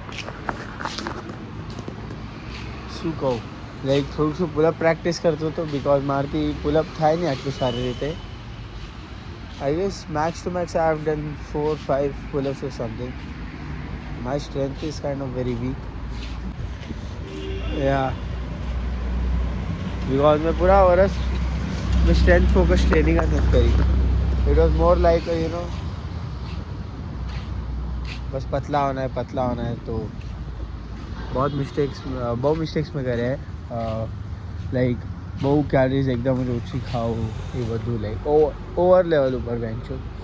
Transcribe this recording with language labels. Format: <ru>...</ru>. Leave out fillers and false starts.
<gu>શું કહું લાઈક થોડુંક શું પુલઅપ પ્રેક્ટિસ કરતો હતો બિકોઝ મારાથી પુલઅપ થાય નહીં આટલું સારી રીતે.</gu> <en>I guess max to max I have done 4-5 pullups or something. My strength is kind of very weak.</en> <hi>Yeah because मैं पूरा वर्ष में स्ट्रेंथ फोकस ट्रेनिंग नहीं करी.</hi> <en>it was more like you know</en> <hi>बस पतला होना है तो बहुत मिस्टेक्स में करे हैं.</hi> <gu>लाइक બહુ કેલરીઝ એકદમ જ ઓછી ખાવું એ બધું લાઈક ઓવર લેવલ ઉપર વેન્ચો.</gu>